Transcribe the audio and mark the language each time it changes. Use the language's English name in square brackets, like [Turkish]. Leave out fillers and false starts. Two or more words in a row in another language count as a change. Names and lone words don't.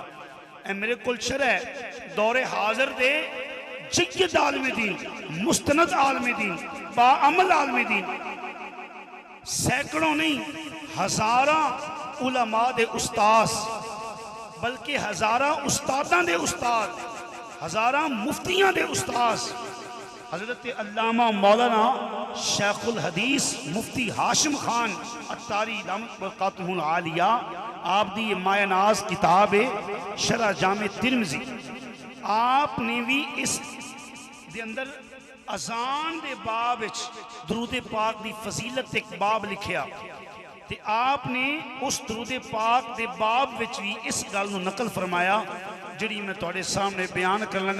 [Punjabi] ਏ ਮੇਰੇ ਕੁਲ ਸ਼ਰਹ ਦੌਰੇ ਹਾਜ਼ਿਰ ਦੇ ਜੱਯਦ ਆਲਮ ਦੀਨ, ਮੁਸਤਨਦ ਆਲਮ ਦੀਨ, ਬਾਅਮਲ ਆਲਮ ਦੀਨ, ਸੈਂਕੜਿਆਂ ਨਹੀਂ ਹਜ਼ਾਰਾਂ ਉਲਮਾ ਦੇ ਉਸਤਾਦ, ਬਲਕਿ ਹਜ਼ਾਰਾਂ ਉਸਤਾਦਾਂ ਦੇ ਉਸਤਾਦ, ਹਜ਼ਾਰਾਂ ਮੁਫ਼ਤੀਆਂ ਦੇ ਉਸਤਾਦ ਹਜ਼ਰਤ ਅੱਲਾਮਾ ਮੌਲਾਨਾ ਸ਼ੇਖੁਲ ਹਦੀਸ ਮੁਫ਼ਤੀ ਹਾਸ਼ਿਮ ਖ਼ਾਨ ਅੱਤਾਰੀ [Arabic] دامت برکاتہم العالیہ [Punjabi] ਆਪ ਦੀ ਮਾਇਨਾਜ਼ ਕਿਤਾਬ ਹੈ ਸ਼ਰਹ ਜਾਮੇ ਤਿਰਮਿਜ਼ੀ। ਆਪਨੇ ਭੀ ਇਸ ਦੇ ਅੰਦਰ ਅਜ਼ਾਨ ਦੇ ਬਾਬ ਵਿਚ ਦਰੂਦ ਪਾਕ ਦੀ ਫ਼ਜ਼ੀਲਤ ਏਕ ਬਾਬ ਲਿਖਿਆ ਤੇ ਆਪਨੇ ਉਸ ਦਰੂਦ ਪਾਕ ਦੇ ਬਾਬ ਵਿਚ ਭੀ ਇਸ ਗੱਲ ਨੂੰ ਨਕਲ ਫ਼ਰਮਾਇਆ ਜਿਹੜੀ ਮੈਂ ਤੁਹਾਡੇ ਸਾਹਮਣੇ ਬਯਾਨ ਕਰਨ ਲੱਗਾ।